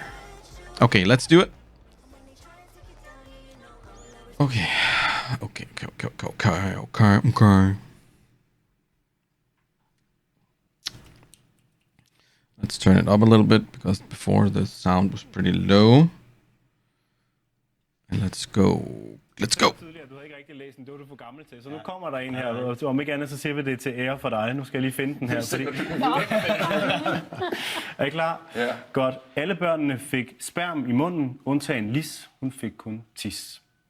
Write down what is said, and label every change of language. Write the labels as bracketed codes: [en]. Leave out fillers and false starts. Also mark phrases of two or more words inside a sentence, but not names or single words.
[en] Okay, let's do it. Okay. Let's turn it up a little bit because before the sound was pretty low. And let's go. [da] Du havde ikke rigtig læst den, det var du for gammel til. Så nu kommer der en her, og om ikke andet, så siger vi det til ære for dig. Nu skal jeg lige finde den her. Fordi... Er I klar? Ja. Godt. Alle børnene fik sperm i munden, undtagen Lis. Hun fik kun tis.